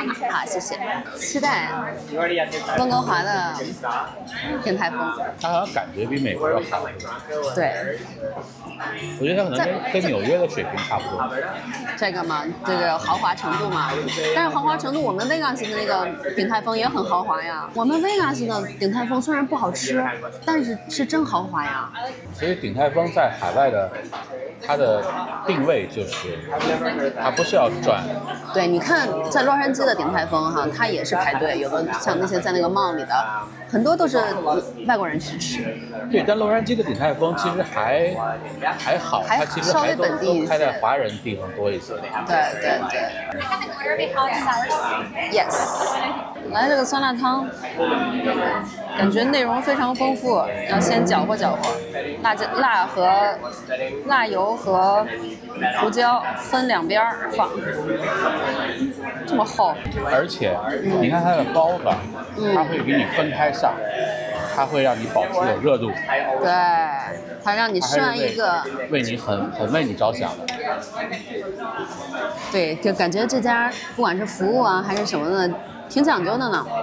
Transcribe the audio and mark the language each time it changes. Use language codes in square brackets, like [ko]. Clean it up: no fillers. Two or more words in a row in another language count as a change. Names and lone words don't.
[zh] 好，謝謝。期待溫哥華的鼎泰豐。它好像感覺比美國要好。對。我覺得它可能跟紐約的水平差不多。這個嘛，這個豪華程度嘛。但是豪華程度，我們 Vegas 的那個鼎泰豐也很豪華呀。我們 Vegas 的鼎泰豐雖然不好吃，但是是真豪華呀。所以鼎泰豐在海外的，它的定位就是它不是要賺。對，你看在洛杉磯的鼎泰豐哈，它也是排隊，有的像那些在那個 mall 裡的，很多都是外國人去吃。對，但洛杉磯的鼎泰豐其實還好，它其實還都開在華人地方多一些。對。Yes， 來這個酸辣湯，感覺內容非常豐富，要先攪和攪和，辣油和胡椒分2邊放，這麼厚。而且你看它的包子，它會給你分開上，它會讓你保持有熱度。對，它讓你吃完一個，為你很為你着想的。對，就感覺這家不管是服務啊還是什麼的，挺講究的呢。